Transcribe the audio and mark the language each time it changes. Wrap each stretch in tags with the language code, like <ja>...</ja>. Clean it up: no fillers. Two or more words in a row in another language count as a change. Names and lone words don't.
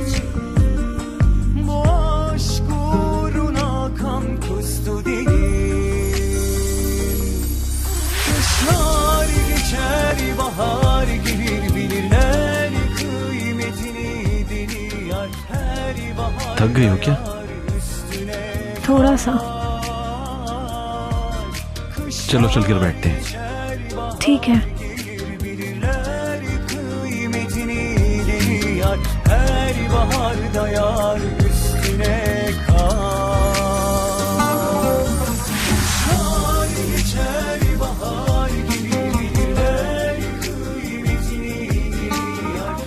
<tr>Bu aşk uğruna kan kustu dilim. Kışlar geçer, bahar gelir, bilirler kıymetini deli yar. Her bahar</tr> <hi>थक गई हो क्या? थोड़ा सा। चलो चलकर बैठते हैं। ठीक है।</hi> <tr>bilirler kıymetini deli yar. Her baharda yar üstüne kar. Kışlar geçer, bahar gelir, bilirler kıymetini deli yar.</tr>